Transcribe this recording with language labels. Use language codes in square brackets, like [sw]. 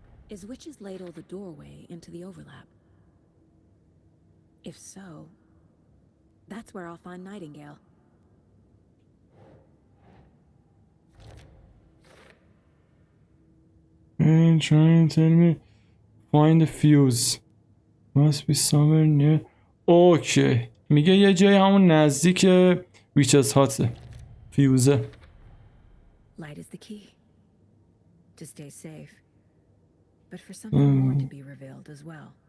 [en] Is Witch's Ladle the doorway into the overlap? If so, that's where I'll find Nightingale. Trying to tell me find the fuse must be somewhere near. [fa] اوکی میگه یه جای همون نزدیک ویچزهاته فیوزه. [en] Light is the key to stay safe, but for something more to be revealed as well.